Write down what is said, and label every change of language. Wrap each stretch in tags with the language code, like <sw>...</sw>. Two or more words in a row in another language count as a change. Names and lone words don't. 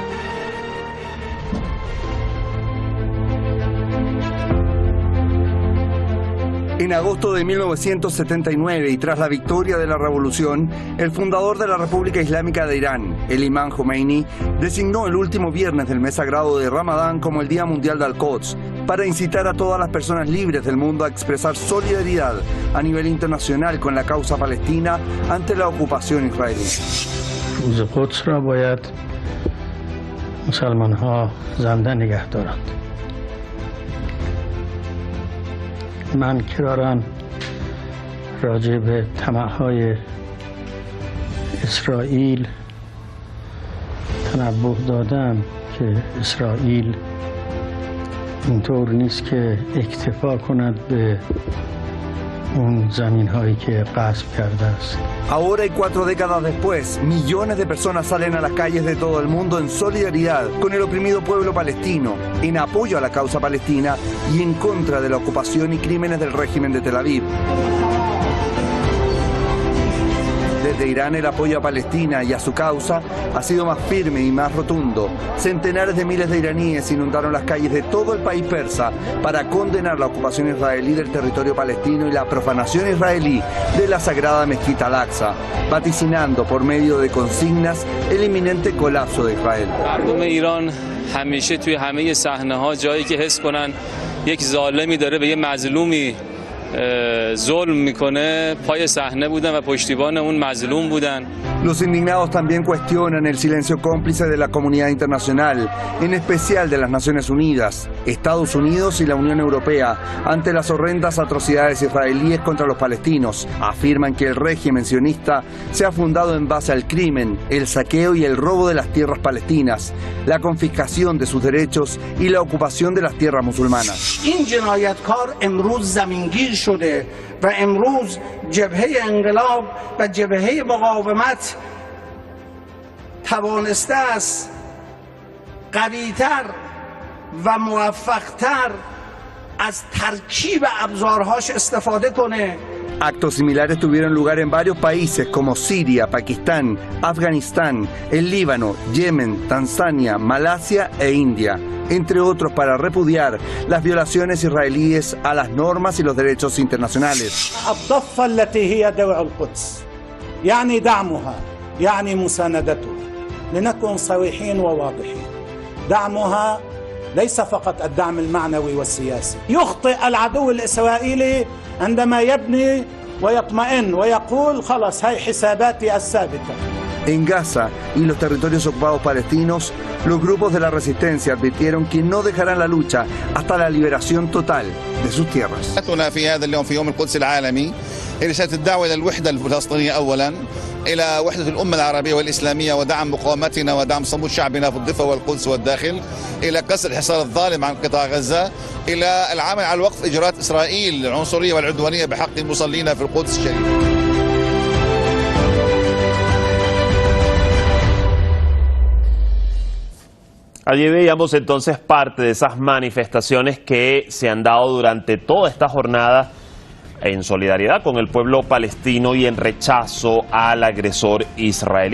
<es>En agosto de 1979 y tras la victoria de la revolución, el fundador de la República Islámica de Irán, el Imam Jomeini, designó el último viernes del mes sagrado de Ramadán como el Día Mundial de Al-Quds para incitar a todas las personas libres del mundo a expresar solidaridad a nivel internacional con la causa palestina ante la ocupación israelí.</es> <fa>روز قدس را باید مسلمان‌ها زنده نگه دارند. من کرارن راجع به طمع‌های اسرائیل تنبه دادم که اسرائیل اینطور نیست که اکتفا کند به اون زمین‌هایی که غصب کرده است.</fa> <es>Ahora y 4 décadas después, millones de personas salen a las calles de todo el mundo en solidaridad con el oprimido pueblo palestino, en apoyo a la causa palestina y en contra de la ocupación y crímenes del régimen de Tel Aviv. Desde Irán el apoyo a Palestina y a su causa ha sido más firme y más rotundo. Centenares de miles de iraníes inundaron las calles de todo el país persa para condenar la ocupación israelí del territorio palestino y la profanación israelí de la sagrada mezquita Al-Aqsa, vaticinando por medio de consignas el inminente colapso de Israel.</es> <fa>مردم ایران همیشه توی همه صحنه‌ها جایی که حس کنن یک ظالمی داره به یه مظلومی ظلم میکنه پای صحنه بودن و پشتیبان اون مظلوم بودن.</fa> <es>Los indignados también cuestionan el silencio cómplice de la comunidad internacional, en especial de las Naciones Unidas, Estados Unidos y la Unión Europea, ante las horrendas atrocidades israelíes contra los palestinos. Afirman que el régimen sionista se ha fundado en base al crimen, el saqueo y el robo de las tierras palestinas, la confiscación de sus derechos y la ocupación de las tierras musulmanas.</es> <fa>این جنایتکار امروز زمینگیر شده و امروز جبهه انقلاب و جبهه مقاومت توانسته است قوی‌تر و موفق‌تر از ترکیب ابزارهاش استفاده کنه.</fa> <es>Actos similares tuvieron lugar en varios países como Siria, Pakistán, Afganistán, el Líbano, Yemen, Tanzania, Malasia e India, entre otros, para repudiar las violaciones israelíes a las normas y los derechos internacionales.</es> <ar>الضفة التي هي دولة القدس يعني دعمها يعني مساندتها لنكن صريحين وواضحين. دعمها ليس فقط الدعم المعنوي والسياسي. يخطئ العدو الإسرائيلي عندما يبني ويطمئن ويقول خلاص هاي حساباتي الثابتة.</ar> <es>En Gaza y los territorios ocupados palestinos, los grupos de la resistencia advirtieron que no dejarán la lucha hasta la liberación total de sus tierras.</es> <ar>في هذا اليوم في يوم القدس العالمي رسالة الدعوة إلى الوحدة الفلسطينية أولا، إلى وحدة الأمة العربية والإسلامية ودعم مقاومتنا ودعم صمود شعبنا في الضفة والقدس والداخل، إلى كسر الحصار الظالم عن قطاع غزة، إلى العمل على وقف إجراءات إسرائيل العنصرية والعدوانية بحق المصلين في القدس الشريف.</ar> <es>Allí veíamos entonces parte de esas manifestaciones que se han dado durante toda esta jornada en solidaridad con el pueblo palestino y en rechazo al agresor israelí.</es>